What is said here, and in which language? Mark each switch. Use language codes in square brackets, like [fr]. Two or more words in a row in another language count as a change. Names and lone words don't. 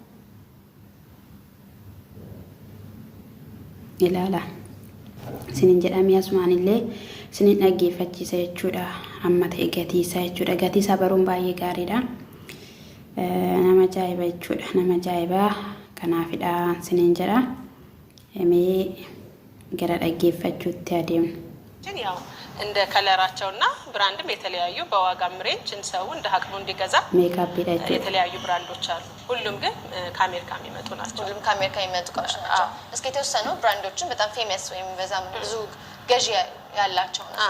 [om] ilaala siniin jedha mi'asmaan illee siniin dhaggeeffachiisa jechuudha amma ta'e gatiisa jechuudha gatiisa baruun baay'ee gaariidha nama ajaa'iba jechuudha nama ajaa'iba kanaafidha siniin jedha mee gara dhaggeeffachuutti adeemnu [am] ያው እንደ ከለራቸውና ብራንድም የተለያዩ በዋጋም ሬንጅ እንሰው እንደ አቅሙ እንዲገዛ ሜካፕ ይላችሁ የተለያዩ ብራንዶች አሉ ሁሉም ግን ከአሜሪካ የሚመጡ ናቸው ሁሉም ከአሜሪካ የሚመጡ እቃዎች ናቸው እስኪ የተወሰኑ ብራንዶችን በጣም ፌመስ ወይም በዛም ብዙ ገዢ ያላቸው ነው